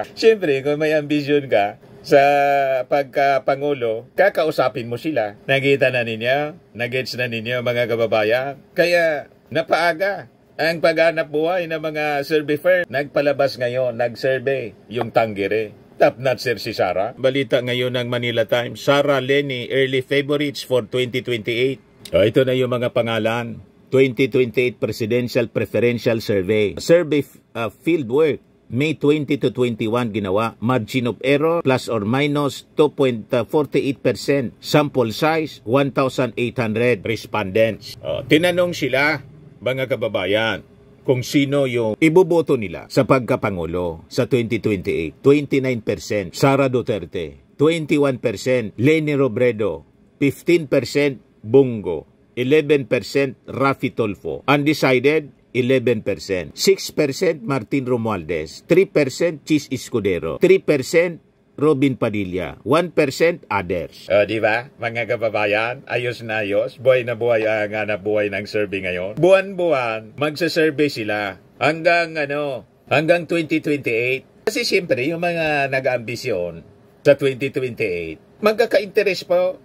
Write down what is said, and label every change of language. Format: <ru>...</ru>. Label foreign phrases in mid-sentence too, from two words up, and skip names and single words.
<tl>Siyempre, kung may ambisyon ka sa pagka-pangulo, kakausapin mo sila. Nakita na ninyo? Nagets na ninyo, mga kababayan? Kaya napaaga ang paghanap buhay ng mga survey firm. Nagpalabas ngayon, nag-survey yung Tanggere. Top-notcher si Sara. Balita ngayon ng Manila Times, Sara Leni,</tl> <en>early favorites for 2028.</en> <tl>Ito na yung mga pangalan. 2028</tl> <en>Presidential Preferential Survey. Survey fieldwork. May 20 to 21 ginawa. Margin of error, plus or minus 2.48%. Sample size, 1,800 respondents.</en> <tl>Tinanong sila, mga kababayan, kung sino yung iboboto nila sa pagkapangulo sa 2028. 29% Sara Duterte, 21%. Leni Robredo, 15% Bongo, 11% Raffy Tulfo. Undecided, 11%. 6% Martin Romualdez, 3% Chis Escudero, 3% Robin Padilla, 1% others. Di ba, mga kababayan, ayos na ayos, buhay na buhay ang hanap buhay ng survey ngayon. Buwan-buwan, magsasurvey sila hanggang 2028. Kasi siyempre, yung mga nag-ambisyon sa 2028, magkaka-interest po.</tl>